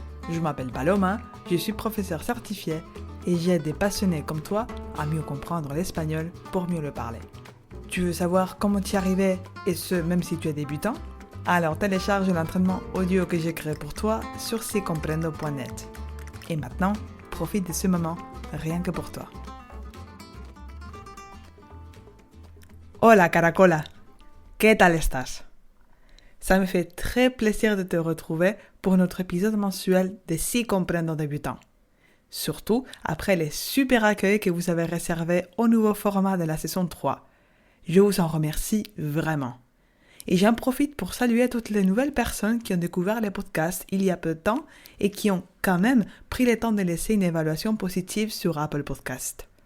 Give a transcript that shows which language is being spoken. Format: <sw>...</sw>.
<fr>Je m'appelle Paloma, je suis professeure certifiée et j'aide des passionnés comme toi à mieux comprendre l'espagnol pour mieux le parler. Tu veux savoir comment y arriver et ce même si tu es débutant? Alors télécharge l'entraînement audio que j'ai créé pour toi sur sicomprendo.net. Et maintenant, profite de ce moment rien que pour toi.</fr> <es>Hola Caracola, ¿qué tal estás?</es> <fr>Ça me fait très plaisir de te retrouver pour notre épisode mensuel de Si Comprendo Débutant. Surtout après les super accueils que vous avez réservés au nouveau format de la saison 3. Je vous en remercie vraiment. Et j'en profite pour saluer toutes les nouvelles personnes qui ont découvert les podcasts il y a peu de temps et qui ont quand même pris le temps de laisser une évaluation positive sur Apple Podcasts.</fr>